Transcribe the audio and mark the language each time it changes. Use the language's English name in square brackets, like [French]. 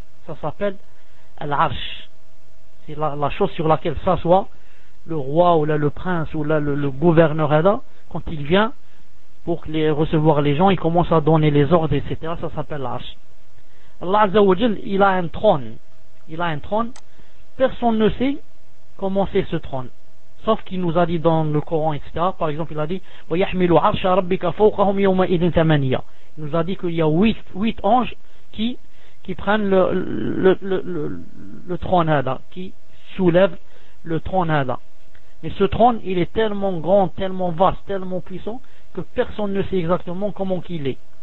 [French] Ça s'appelle l'arche. C'est la chose sur laquelle s'assoit le roi ou là le prince ou là le gouverneur là, quand il vient pour recevoir les gens, il commence à donner les ordres, etc. Ça s'appelle l'arche. Allah Azza wa Jal, il a un trône. Il a un trône. Personne ne sait comment c'est ce trône. Sauf qu'il nous a dit dans le Coran, etc. Par exemple, il a dit [Arabic] وَيَحْمِلُ عَرْشَ رَبِّكَ فَوْقَهُمْ يَوْمَ إِذٍ ثَمَنِيَا. [French] Il nous a dit qu'il y a 8 anges qui prennent le trône Ada, qui soulèvent le trône Ada. Mais ce trône, il est tellement grand, tellement vaste, tellement puissant, que personne ne sait exactement comment qu'il est.